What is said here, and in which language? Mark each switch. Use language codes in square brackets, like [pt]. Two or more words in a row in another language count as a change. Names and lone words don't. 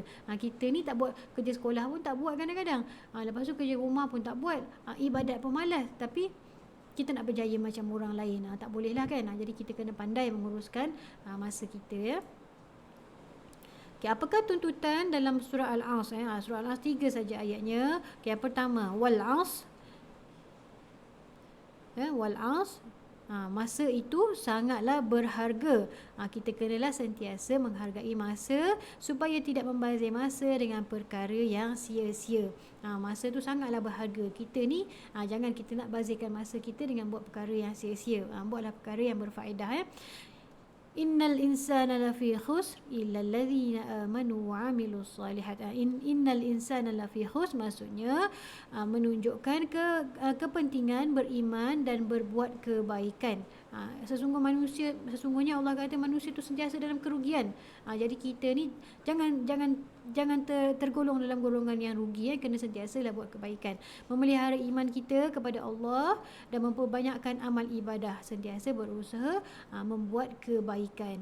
[ms] Kita ni tak buat kerja sekolah pun tak buat kadang-kadang. Lepas tu kerja rumah pun tak buat, ibadat pun malas. Tapi kita nak berjaya macam orang lain, tak boleh lah kan. Jadi kita kena pandai menguruskan masa kita. Apakah tuntutan dalam surah Al-Asr? Surah Al-Asr 3 saja ayatnya. Yang pertama, [ar] والعصر. والعصر. [ms] Masa itu sangatlah berharga. Kita kenalah sentiasa menghargai masa supaya tidak membazir masa dengan perkara yang sia-sia. Masa tu sangatlah berharga. Kita ni jangan kita nak bazirkan masa kita dengan buat perkara yang sia-sia. Buatlah perkara yang berfaedah. [ar] إن الإنسان لفي خسر إلا الذين آمنوا وعملوا الصالحات. إن الإنسان لفي خسر [ms] maksudnya menunjukkan kepentingan beriman dan berbuat kebaikan. Sesungguhnya Allah kata manusia tu sentiasa dalam kerugian. Jadi kita ni jangan tergolong dalam golongan yang rugi. Kena sentiasalah buat kebaikan, memelihara iman kita kepada Allah dan memperbanyakkan amal ibadah, sentiasa berusaha membuat kebaikan.